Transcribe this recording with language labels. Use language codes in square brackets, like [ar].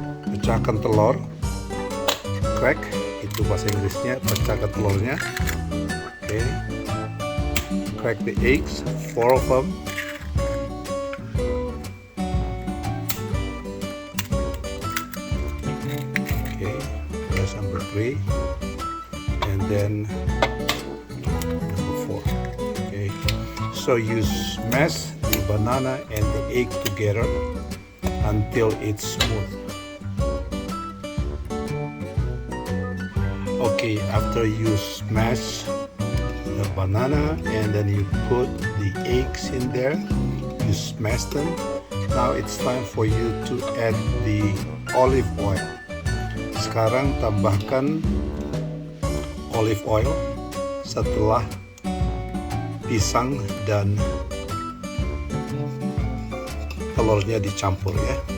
[id] Pecahkan telur, crack itu bahasa Inggrisnya, pecahkan telurnya. [en] Okay, crack the eggs, 4 of them. Okay, that's number 3, and then number 4. Okay, so you smash the banana and the egg together until it's smooth. Okay, after you smash the banana and then you put the eggs in there, you smash them. Now it's time for you to add the olive oil. [id] Sekarang tambahkan olive oil setelah pisang dan telurnya dicampur ya.